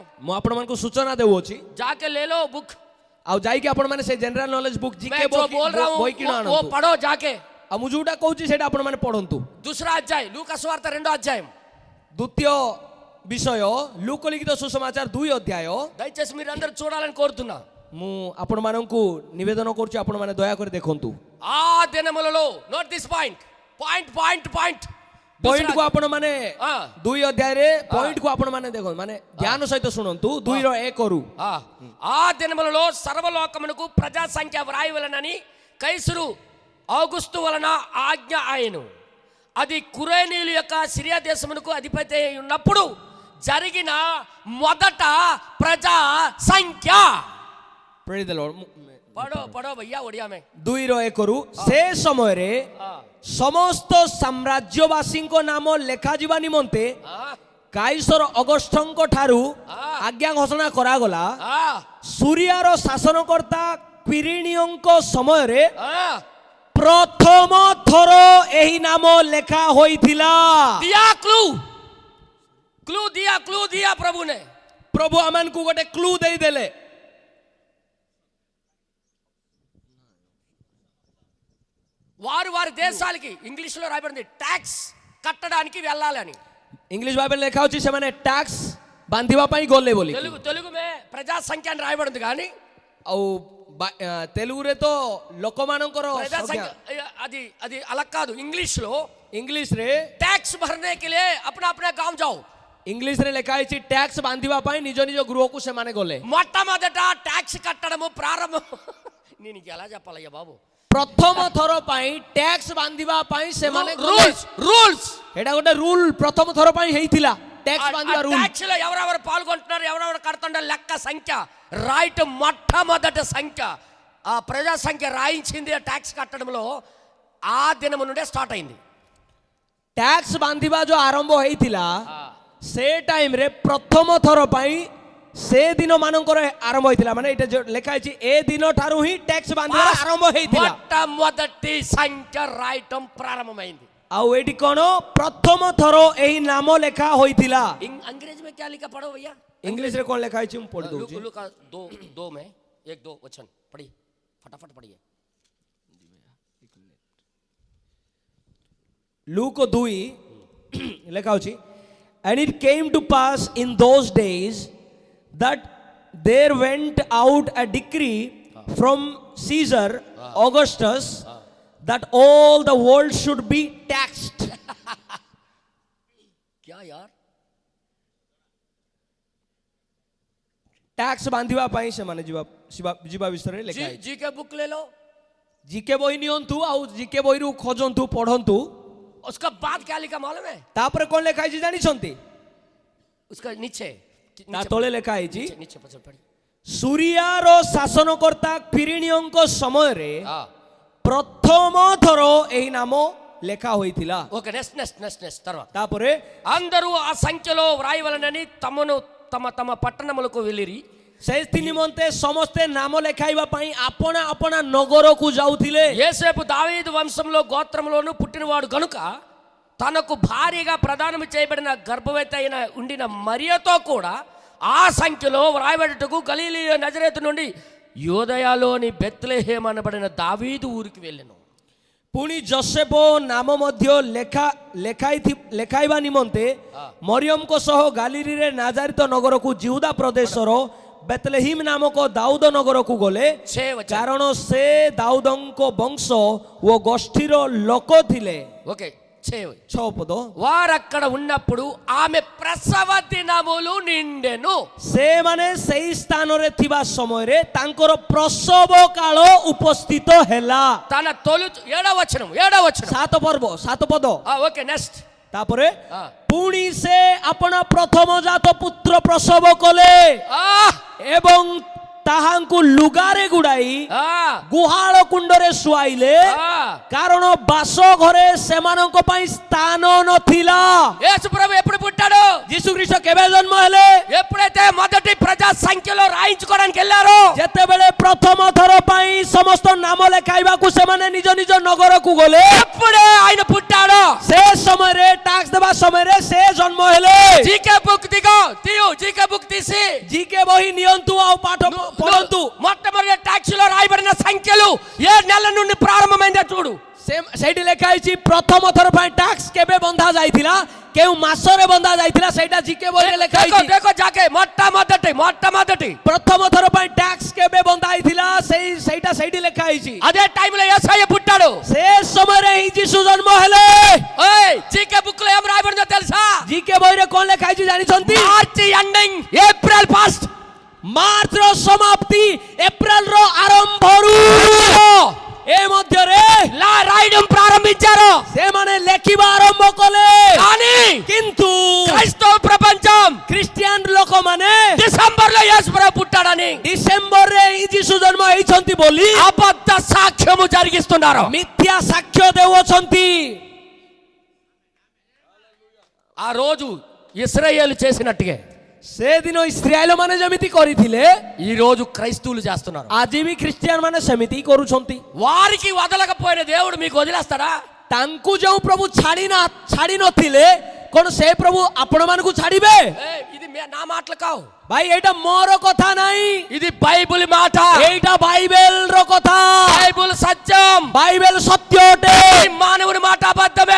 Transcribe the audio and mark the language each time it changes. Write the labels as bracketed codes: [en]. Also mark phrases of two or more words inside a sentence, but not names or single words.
[or] ମୁଁ ଆପଣ ମାନଙ୍କୁ ସୂଚନା ଦେଉଅଛି, [hi] जाके ले लो बुक। [or] ଆଉ ଯାଇକି ଆପଣ ମାନେ ସେ [en] general knowledge book GK [hi] मैं जो बोल रहा [or] ବହି କିଣ [hi] हूँ वो [or] ଆଣନ୍ତୁ। [hi] पढ़ो जाके। [or] ଆଉ ମୁଁ ଯୋଉଟା କହୁଛି ସେଇଟା ଆପଣ ମାନେ ପଢନ୍ତୁ। [hi] दूसरा अध्याय लूका सुवार्త [te] 2వ అధ్యాయం। [or] ଦ୍ୱିତୀୟ ବିଷୟ ଲୁକ ଲିଖିତ ସୁସମାଚାର 2 ଅଧ୍ୟାୟ। [te] దయచేసి మీరు అందరూ చూడాలని కోరుతున్నా। [or] ମୁଁ ଆପଣ ମାନଙ୍କୁ ନିବେଦନ କରୁଛି, ଆପଣ ମାନେ ଦୟାକରି ଦେଖନ୍ତୁ। [te] ఆ దినములలో [en] note this point [or] ପଏଣ୍ଟ କୁ ଆପଣ ମାନେ ହଁ। 2 ଅଧ୍ୟାୟରେ ପଏଣ୍ଟ କୁ ଆପଣ ମାନେ ଦେଖନ୍ତୁ, ମାନେ ଧ୍ୟାନ ସହିତ ଶୁଣନ୍ତୁ। 2:1 [te] ఆ దినములలో సర్వలోకమునకు ప్రజా సంఖ్య వ్రాయవలనని కైసరు ఔగుస్తు వలన ఆజ్ఞ ఆయను। అది కురేనీయుల యొక్క సిరియా దేశమునకు అధిపతి అయి ఉన్నప్పుడు జరిగిన మొదట ప్రజా సంఖ్య। [en] Praise the Lord। [hi] पढ़ो भैया ओड़िया में। [or] 2:1 ସେ ସମୟରେ ସମସ୍ତ ସାମ୍ରାଜ୍ୟବାସୀଙ୍କ ନାମ ଲେଖାଯିବା ନିମନ୍ତେ କାଇସର ଅଗଷ୍ଟଙ୍କ ଠାରୁ ଆଜ୍ଞା ଘୋଷଣା କରାଗଲା। ସୁରିଆର ଶାସନକର୍ତ୍ତା କ୍ୱିରିନିଓଙ୍କ ସମୟରେ ପ୍ରଥମ ଥର ଏହି ନାମ ଲେଖା ହୋଇଥିଲା। [hi] दिया क्लू दिया प्रभु ने। [or] ପ୍ରଭୁ ଆମମାନଙ୍କୁ ଗୋଟେ କ୍ଲୁ ଦେଇଦେଲେ। [te] వారి దేశాలకి ఇంగ్లీష్ లో రాయబడింది ట్యాక్స్ కట్టడానికి వెళ్ళాలని। [en] English Bible [or] ଲେଖା ଅଛି ସେମାନେ ଟ୍ୟାକ୍ସ ବାନ୍ଧିବା ପାଇଁ ଗଲେ ବୋଲି। [te] తెలుగు మే ప్రజా సంఖ్య అని రాయబడింది కానీ [or] ଆଉ తెలుగుରେ ତ ଲୋକମାନଙ୍କର [te] ప్రజా సంఖ్య అది అలా కాదు। ఇంగ్లీష్ లో [or] ଇଂଲିଶ ରେ [hi] टैक्स भरने के लिए अपना गांव जाओ। [or] ଇଂଲିଶ ରେ ଲେଖା ହୈ ଟ୍ୟାକ୍ସ ବାନ୍ଧିବା ପାଇ ନିଜ ନିଜ ଗୃହ କୋ ସେ ମାନେ ଗଲେ। [te] మొట్టమొదట टैक्स కట్టడము ప్రారంభం। నేను ఎలా చెప్పాలయ్యా బాబు? [or] ପ୍ରଥମ ଥର ପାଇ ଟ୍ୟାକ୍ସ ବାନ୍ଧିବା ପାଇ ସେ ମାନେ रूल्स ଏଟା ଗୋଟେ ରୂଲ ପ୍ରଥମ ଥର ପାଇ ହେଇଥିଲା ଟ୍ୟାକ୍ସ ବାନ୍ଧିବା ରୂଲ [te] ట్యాక్స్ లో ఎవరెవరు పాల్గొంటున్నారు, ఎవరెవరు కడుతున్నారు లెక్క సంఖ్య రైట్, మొట్టమొదటి సంఖ్య ఆ ప్రజా సంఖ్య రాయించింది ఆ ట్యాక్స్ కట్టడంలో ఆ దినము నుండే స్టార్ట్ అయింది. [or] ట్యాక్స్ ବାନ୍ଧିବା जो ଆରମ୍ଭ ହେଇଥିଲା ସେ ଟାଇମ ରେ ପ୍ରଥମ ଥର ପାଇଁ ସେ ଦିନ ମାନଙ୍କର ଆରମ୍ଭ ହେଇଥିଲା, ମାନେ ଏଟା ଯୋ ଲେଖା ହେଇଛି ଏ ଦିନ ଠାରୁ ହିଁ ట్యాక్స్ ବାନ୍ଧିବା ଆରମ୍ଭ ହେଇଥିଲା. [te] మొట్టమొదటి సంఖ్య రాయటం ప్రారంభమైంది. [or] ଆଉ ଏଠି କ'ଣ ପ୍ରଥମ ଥର ଏହି ନାମ ଲେଖା ହୋଇଥିଲା. [hi] अंग्रेजी में क्या लिखा पढ़ो भैया, [or] ଇଂଲିଶ ରେ କ'ଣ ଲେଖା ହେଇଛି ମୁଁ ପଢି ଦଉଛି. [hi] लूका दो में एक दो वचन पढ़िए, फटाफट पढ़िए. [or] लूक 2 ଲେଖା ଅଛି, [en] and it came to pass in those days that there went out a decree from Caesar Augustus that all the world should be taxed. [hi] क्या यार, [or] ଟ୍ୟାକ୍ସ ବାନ୍ଧିବା ପାଇଁ ସେମାନେ ଯିବା ବିଷୟରେ ଲେଖା ହେଇଛି. [hi] जी के बुक ले लो, [or] ଜିକେ ବହି ନିଅନ୍ତୁ ଆଉ ଜିକେ ବହିରୁ ଖୋଜନ୍ତୁ ପଢନ୍ତୁ. [hi] उसका बाद क्या लिखा मालूम है, [or] ତାପରେ କ'ଣ ଲେଖା ହେଇଛି ଜାଣିଛନ୍ତି? [hi] उसका नीचे [or] ତା ତଳେ ଲେଖା ହେଇଛି, [hi] नीचे पछल पढ़िए. [or] ସୁରିଆର ଶାସନକର୍ତ୍ତା କ୍ୱିରିନିୟଙ୍କ ସମୟରେ हाँ ପ୍ରଥମ ଥର ଏହି ନାମ ଲେଖା ହୋଇଥିଲା. [en] okay, next next next next తర్వాత [or] ତାପରେ [te] అందరూ ఆ సంఖ్యలో వ్రాయవలనని తమను తమ తమ పట్టణములకు వెళ్ళిరి. [or] ସେଥି ନିମନ୍ତେ ସମସ୍ତେ ନାମ ଲେଖାଇବା ପାଇଁ ଆପଣା ଆପଣା ନଗରକୁ ଯାଉଥିଲେ. [te] యేసేపు దావీదు వంశంలో గోత్రంలోను పుట్టినవాడు గనుక తనకు భారీగా ప్రదానం చేయబడిన గర్భవతి అయిన ఉండిన మరియతో కూడా ఆ సంఖ్యలో వ్రాయబడుటకు గలీలీ నజరేతు నుండి యూదయలోని బెత్లెహేమ్ అనబడిన దావీదు ఊరికి వెళ్ళెను. [or] ପୁଣି ଯୋସେଫ ନାମ ମଧ୍ୟ ଲେଖାଇବା ନିମନ୍ତେ ମରିୟମଙ୍କ ସହ ଗାଲିଲୀରେ ନାଜାରିତ ନଗରକୁ ଜିହୁଦା ପ୍ରଦେଶର ବେତଲେହିମ୍ ନାମକ ଦାଉଦ ନଗରକୁ ଗଲେ, କାରଣ ସେ ଦାଉଦଙ୍କ ବଂଶ ଓ ଗୋଷ୍ଠୀର ଲୋକ ଥିଲେ. [te] ఓకే, [or] 6 ପଦ. [te] వారక్కడ ఉన్నప్పుడు ఆమె ప్రసవ దినములు నిండెను. [or] ସେମାନେ ସେହି ସ୍ଥାନରେ ଥିବା ସମୟରେ ତାଙ୍କର ପ୍ରସବ କାଳ ଉପସ୍ଥିତ ହେଲା. [te] తన తొలి 7వ వచనం [or] 7 ପଦ. [en] okay, next [or] ତାପରେ ପୁଣି ସେ ଆପଣା ପ୍ରଥମ ଜାତ ପୁତ୍ର ପ୍ରସବ କଲେ ଏବଂ ତାହାଙ୍କୁ ଲୁଗାରେ ଗୁଡାଇ ଗୁହାଳ କୁଣ୍ଡରେ ଶୁଆଇଲେ, କାରଣ ବାସ ଘରେ ସେମାନଙ୍କ ପାଇଁ ସ୍ଥାନ ନଥିଲା. [te] యేసు ప్రభు ఎప్పుడు పుట్టాడు? [or] ଯୀଶୁ ଖ୍ରୀଷ୍ଟ କେବେ ଜନ୍ମ ହେଲେ? [te] ఎప్పుడైతే మొదటి ప్రజా సంఖ్యలో రాయించుకోవడానికి వెళ్ళారో, [or] ଯେତେବେଳେ ପ୍ରଥମ ଥର ପାଇଁ ସମସ୍ତ ନାମ ଲେଖାଇବାକୁ ସେମାନେ ନିଜ ନିଜ ନଗରକୁ ଗଲେ, [te] అప్పుడే ఆయన పుట్టాడు. [or] ସେ ସମୟରେ ଟ୍ୟାକ୍ସ ଦେବା ସମୟରେ ସେ ଜନ୍ମ ହେଲେ. [en] GK book [te] దిగో తీయు, [en] GK book [te] తీసి [or] ଜିକେ ବହି ନିଅନ୍ତୁ ଆଉ ପାଠ ପଢନ୍ତୁ. [te] మొట్టమొదటి ట్యాక్స్ లో రాయబడిన సంఖ్యలు ఏ నెల నుండి ప్రారంభమైందో చూడు. [or] ସେଇଠି ଲେଖା ହେଇଛି ପ୍ରଥମ ଥର ପାଇଁ ଟ୍ୟାକ୍ସ କେବେ ବନ୍ଧା ଯାଇଥିଲା, କେଉଁ ମାସରେ ବନ୍ଧା ଯାଇଥିଲା, ସେଇଟା ଜିକେ ବହିରେ ଲେଖା ହେଇଛି. ଦେଖ ଯାକେ మొట్టమొదటి ପ୍ରଥମ ଥର ପାଇଁ ଟ୍ୟାକ୍ସ କେବେ ବନ୍ଧା ହେଇଥିଲା, ସେଇଟା ସେଇଠି ଲେଖା ହେଇଛି. [te] అదే టైంలో యేసయ్య పుట్టాడు. [or] ସେ ସମୟରେ ହିଁ ଯୀଶୁ ଜନ୍ମ ହେଲେ. [te] ఓయ్, [en] GK book [te] లో ఏం రాయబడిందో తెలుసా? [or] ଜିକେ ବହିରେ କ'ଣ ଲେଖା ହେଇଛି ଜାଣିଛନ୍ତି? [en] March ending, April first. [or] ମାର୍ଚ୍ଚର ସମାପ୍ତି, ଏପ୍ରିଲର ଆରମ୍ଭରୁ ଏ ମଧ୍ୟରେ [te] రాయడం ప్రారంభించారు. [or] ସେମାନେ ଲେଖିବା ଆରମ୍ଭ କଲେ. [te] కానీ [or] କିନ୍ତୁ [te] క్రైస్తవ ప్రపంచం [or] ଖ୍ରୀଷ୍ଟିଆନ ଲୋକମାନେ [te] డిసెంబర్ లో యేసు ప్రభు పుట్టాడని, [or] ଡିସେମ୍ବରରେ ହିଁ ଯୀଶୁ ଜନ୍ମ ହେଇଛନ୍ତି ବୋଲି [te] అబద్ధ సాక్ష్యము జరిగిస్తున్నారు. [or] ମିଥ୍ୟା ସାକ୍ଷ୍ୟ ଦେଉଛନ୍ତି. [te] ఆ రోజు ఇశ్రాయేలు చేసినట్టుగా [or] ସେଦିନ ଇସ୍ରାଏଲ ମାନେ ଯେମିତି କରିଥିଲେ, [te] ఈ రోజు క్రైస్తవులు చేస్తున్నారు. [or] ଆଜି ବି ଖ୍ରୀଷ୍ଟିଆନ ମାନେ ସେମିତି କରୁଛନ୍ତି. [te] వారికి వదలకపోయిన దేవుడు మీకు వదిలేస్తాడా? [or] ତାଙ୍କୁ ଯେଉଁ ପ୍ରଭୁ ଛାଡ଼ି ନଥିଲେ, କଣ ସେ ପ୍ରଭୁ ଆପଣ ମାନଙ୍କୁ ଛାଡ଼ିବେ? [te] ఇది నా మాటలు కావు [or] ଭାଇ, ଏଇଟା ମୋର କଥା ନାହିଁ, [te] ఇది బైబిల్ మాట. [or] ଏଇଟା ବାଇବେଲର କଥା. [te] బైబిల్ సత్యం. [or] ବାଇବେଲ ସତ୍ୟ ଅଟେ. [te] మానవుని మాట అబద్ధమే.